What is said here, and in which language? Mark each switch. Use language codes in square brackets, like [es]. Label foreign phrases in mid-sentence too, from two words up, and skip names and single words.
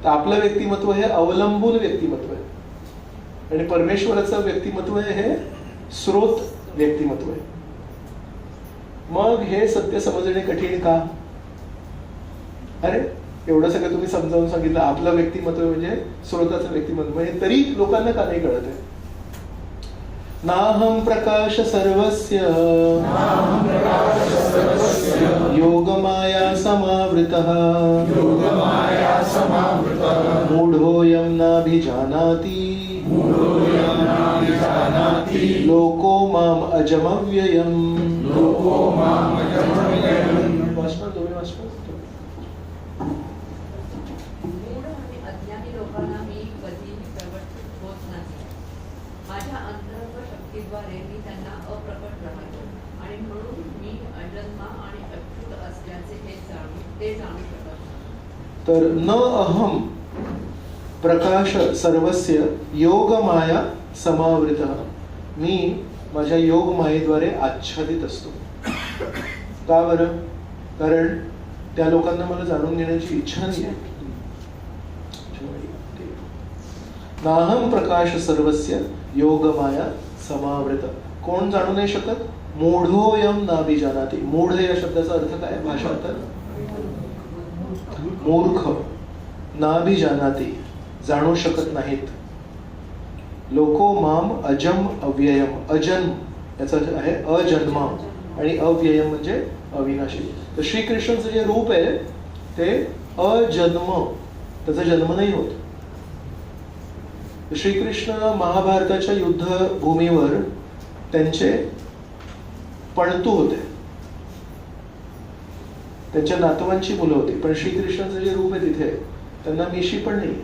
[mr] तर आपलं व्यक्तिमत्व हे अवलंबून व्यक्तिमत्व आहे, आणि परमेश्वराचं व्यक्तिमत्व हे स्रोत व्यक्तिमत्व आहे. मग हे सत्य समजणे कठीण का? अरे एवढं सगळं तुम्ही समजावून सांगितलं, आपलं व्यक्तिमत्व म्हणजे स्रोताचं व्यक्तिमत्व, म्हणजे तरी लोकांना का नाही कळत आहे? [sa] नाहं प्रकाश सर्वस्य योगमाया समावृतः मूढोऽयं नाभिजानाति लोको माम अजमव्ययम्. [mr] मूढ आणि अज्ञानी लोकांना मी कधीही प्रकट होत नाही. माझ्या अंतरंग शक्तीद्वारे मी त्यांना अप्रकट राहतो, आणि म्हणून मी अजन्मा आणि अच्युत असल्याचे ते जाणू शकत नाही. [sa] तर न अहम प्रकाश सर्वस्य योगमाया समावृतः. [mr] मी माझ्या योग मायेद्वारे आच्छादित असतो. का बरं? कारण त्या लोकांना मला जाणून घेण्याची इच्छा नाही आहे. [sa] नाहम प्रकाश सर्वस्य योगमाया समावृत. [mr] कोण जाणू नाही शकत? [sa] मूढोयम नाभिजानाति. [mr] मूढ या शब्दाचा अर्थ काय? भाषांतर मूर्ख. नाभिजानाति जाणू शकत नाहीत. [sa] लोको माम अजम अव्ययम. [mr] अजन्म याचा आहे अजन्मा, आणि अव्ययम म्हणजे अविनाशी. तर श्रीकृष्णाचं जे रूप आहे ते अजन्म, त्याचा जन्म नाही होत. श्रीकृष्ण महाभारताच्या युद्धभूमीवर त्यांचे पणतू होते, त्यांच्या नातवांची मुलं होती, पण श्रीकृष्णाचं जे रूप आहे तिथे त्यांना मिशी पण नाही.